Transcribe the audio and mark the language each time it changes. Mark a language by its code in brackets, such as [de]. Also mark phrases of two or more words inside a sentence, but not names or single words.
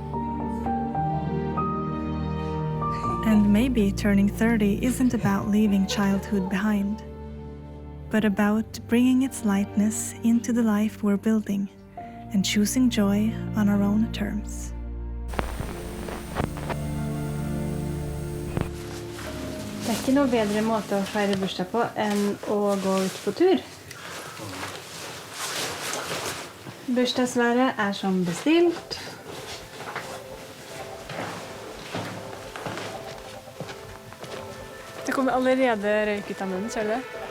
[en] And maybe turning 30 isn't about leaving childhood behind, but about bringing its lightness into the life we're building and choosing joy on our own terms. [no] Det er ikke noe bedre måte å feire bursdag på enn å gå ut på tur. Bursdagsværet er som bestilt. Det kommer allerede røyk ut av munnen, ser du det?